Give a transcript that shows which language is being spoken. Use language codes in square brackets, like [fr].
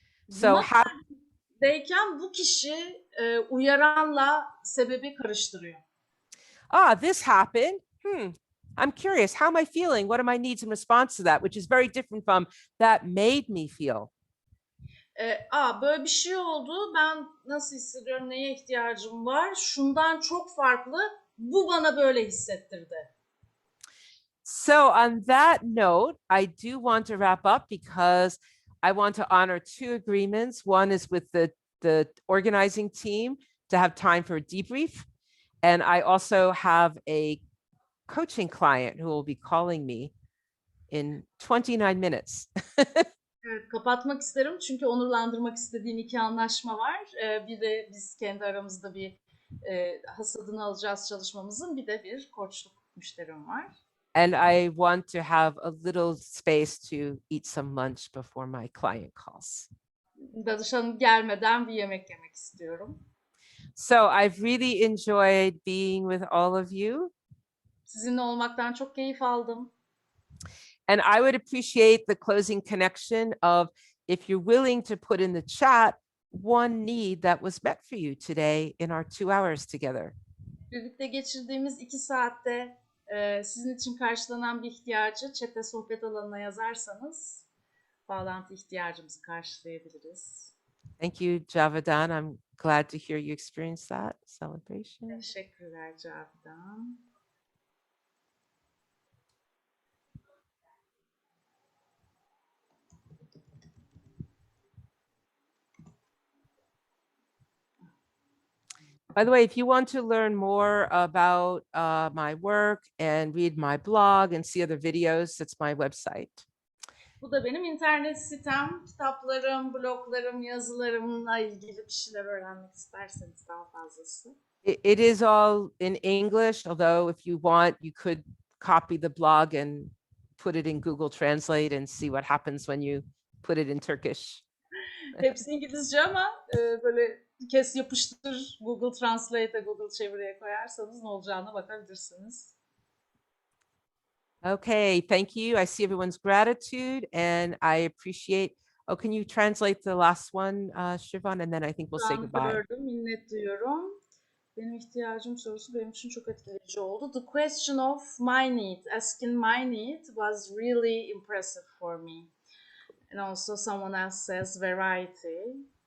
[en] So [tr] deyken bu kişi uyaranla sebebi karıştırıyor. [en] This happened. I'm curious, how am I feeling? What are my needs in response to that? Which is very different from that made me feel. [tr] Böyle bir şey oldu. Ben nasıl hissediyorum? Neye ihtiyacım var? Şundan çok farklı. Bu bana böyle hissettirdi. [en] So on that note, I do want to wrap up because I want to honor two agreements. One is with the organizing team to have time for a debrief. And I also have a coaching client who will be calling me in 29 minutes. [tr] Evet, kapatmak isterim çünkü onurlandırmak istediğim iki anlaşma var. Bir de biz kendi aramızda bir hasadını alacağız çalışmamızın. Bir de bir koçluk müşterim var. [en] And I want to have a little space to eat some lunch before my client calls. [tr] Danışanım gelmeden bir yemek yemek istiyorum. [en] So I've really enjoyed being with all of you. [tr] Sizinle olmaktan çok keyif aldım. [en] And I would appreciate the closing connection of if you're willing to put in the chat one need that was met for you today in our 2 hours together. [tr] Birlikte geçirdiğimiz 2 saatte Sizin için karşılanan bir ihtiyacı chat'te sohbet alanına yazarsanız bağlantı ihtiyacımızı karşılayabiliriz. [en] Thank you, Javedan. I'm glad to hear you experience that celebration. [tr] Teşekkürler Cavidan. [en] By the way, if you want to learn more about my work and read my blog and see other videos, that's my website. [tr] Bu da benim internet sitem. Kitaplarım, bloglarım, yazılarımla ilgili bir şeyler öğrenmek isterseniz daha fazlası. [en] It is all in English, although if you want, you could copy the blog and put it in Google Translate and see what happens when you put it in Turkish. [tr] Hepsi İngilizce ama böyle kes yapıştır Google Translate'e, Google çeviriye koyarsanız ne olacağına bakabilirsiniz. [en] Okay, thank you. I see everyone's gratitude and I appreciate. Oh, can you translate the last one, Shivan? And then I think we'll say goodbye. [tr] Gördüm, minnet duyuyorum. Benim ihtiyacım sorusu benim için çok etkileyici oldu. [en] The question of my need, asking my need was really impressive for me. And also someone else says variety.